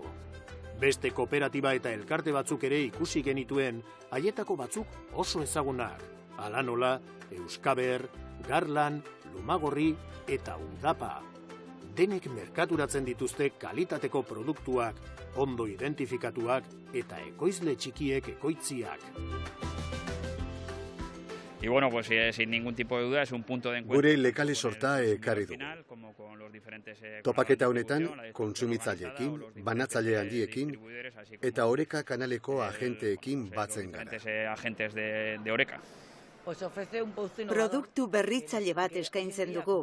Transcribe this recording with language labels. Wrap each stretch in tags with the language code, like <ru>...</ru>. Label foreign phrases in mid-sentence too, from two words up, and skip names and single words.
<eu>Beste kooperatiba eta elkarte batzuk ere ikusi genituen, haietako batzuk oso ezagunak. Hala nola, Euskaber, Garlan, Lumagorri eta Udapa. Denek merkaturatzen dituzte kalitateko produktuak, ondo identifikatuak eta ekoizle txikiek ekoitziak.</eu> <es>Y bueno, pues sin ningún tipo de duda es un punto de encuentro.</es> <eu>Gure lekale sorta ekarri dugu. Topaketa honetan, kontsumitzaileekin, banatzaile handiekin eta Oreka kanaleko agenteekin batzen gara.</eu> <es>Agentes de Oreka.</es> <eu>Produktu berritzaile bat eskaintzen dugu.</eu>